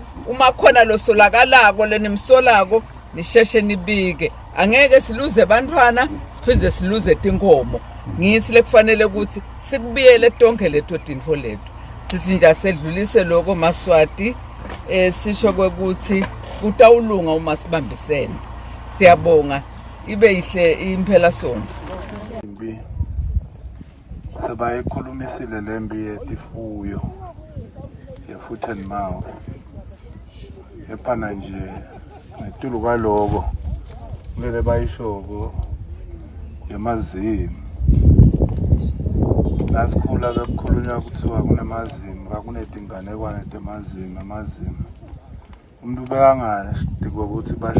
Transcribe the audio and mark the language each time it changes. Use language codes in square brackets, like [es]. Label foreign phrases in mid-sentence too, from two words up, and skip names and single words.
[ss] uma khona lo solakalako lenimsolako nisheshe nibike angeke siluze abantwana siphinde siluze tinkomo ngisi lekufanele ukuthi sikubiyele tonke leto tinfo lethu sithi nje asedlulise lokho Maswati sisho kwekuthi kutawulunga uma sibambisene siyabonga ibe ihle imphela sonke sebayikhulumisile lembi yetifuyo ye- [en] foot and mouth [ss] ephana nje ngetulu kwaloko kumele bayishoko yemazimu nasikhula bekukhulunywa kuthiwa kunemazimu kakunetinganekwane temazimu umuntu bekangadiki ukuthi basho